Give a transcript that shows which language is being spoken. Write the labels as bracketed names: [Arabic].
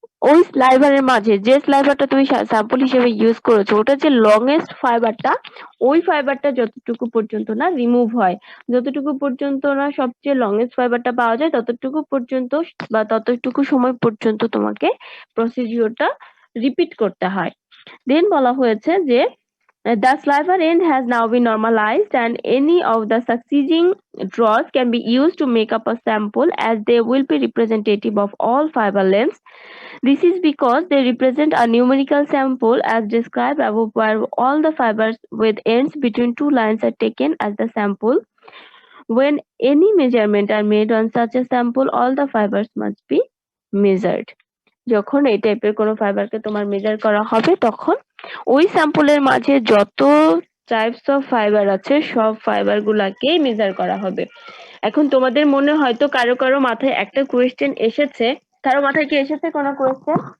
[Bangla] ওই স্লাইভারের মাঝে যে স্লাইভারটা তুমি স্যাম্পল হিসেবে ইউজ করেছো ওটা যে লংয়েস্ট ফাইবারটা, ওই ফাইবারটা যতটুকু পর্যন্ত না রিমুভ হয়, যতটুকু পর্যন্ত না সবচেয়ে লংয়েস্ট ফাইবারটা পাওয়া যায় ততটুকু পর্যন্ত বা ততটুকু সময় পর্যন্ত তোমাকে প্রসিডিওরটা রিপিট করতে হয়। দেন বলা হয়েছে যে [English] the sliver end has now been normalized and any of the succeeding draws can be used to make up a sample as they will be representative of all fiber lengths. This is because they represent a numerical sample as described above where all the fibers with ends between two lines are taken as the sample. When any measurement are made on such a sample, all the fibers must be measured. [Bangla] যখন এই টাইপের কোনো ফাইবারকে তোমার measure করা হবে তখন ওই স্যাম্পলের মাঝে যত টাইপস অফ ফাইবার আছে সব ফাইবার গুলাকেই মেজার করা হবে। এখন তোমাদের মনে হয়তো কারো কারো মাথায় একটা কোয়েশ্চেন এসেছে, কারো মাথায় কি এসেছে কোনো কোয়েশ্চেন?